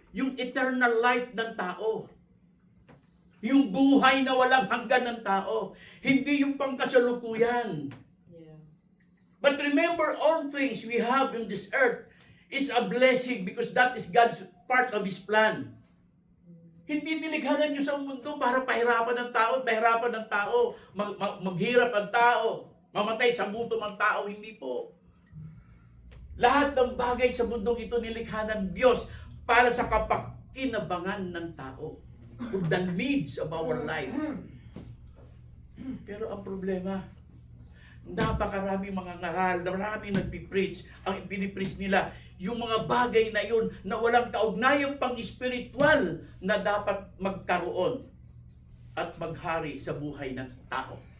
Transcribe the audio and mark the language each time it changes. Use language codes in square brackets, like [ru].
[tl] Yung eternal life ng tao. Yung buhay na walang hanggan ng tao. Hindi yung pangkasalukuyan. [en] But remember, all things we have in this earth is a blessing because that is God's part of His plan. [tl] Hindi nilikha na Diyos ang mundo para pahirapan ng tao, maghirap ang tao, mamatay sa gutom ang tao. Hindi po. Lahat ng bagay sa mundong ito nilikha ng Diyos para sa kapakinabangan ng tao. [en] For the needs of our life. [tl] Pero ang problema, napakaraming mga ngaral, maraming nagpipreach. Ang pinipreach nila, yung mga bagay na yun na walang kaugnayang pang-spiritual na dapat magkaroon at maghari sa buhay ng tao.